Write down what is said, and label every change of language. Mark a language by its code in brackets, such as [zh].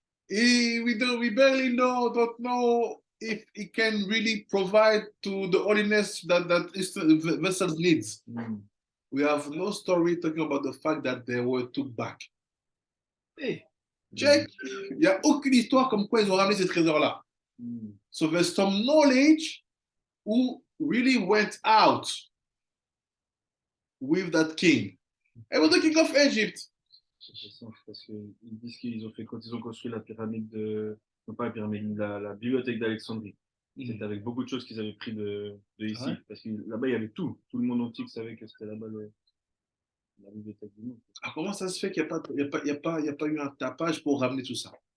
[en] We barely don't know if he can really provide to the holiness that the vessels needs. We have no story talking about the fact that they were took back. Hey, check. [fr] Il n'y a aucune histoire comme quoi ils ont ramené ces trésors-là. [en] So there's some knowledge who really went out with that king. And we're the king of Egypt. [fr] Ça fait sens parce qu'ils disent qu'ils ont fait quand ils ont construit la pyramide de. Non, pas la pyramide, la bibliothèque d'Alexandrie. C'était avec beaucoup de choses qu'ils avaient pris de ici. Ouais. Parce que là-bas, il y avait tout. Tout le monde entier savait que c'était là-bas la bibliothèque du monde. Alors comment ça se fait qu'il n'y a pas eu un tapage pour ramener tout ça?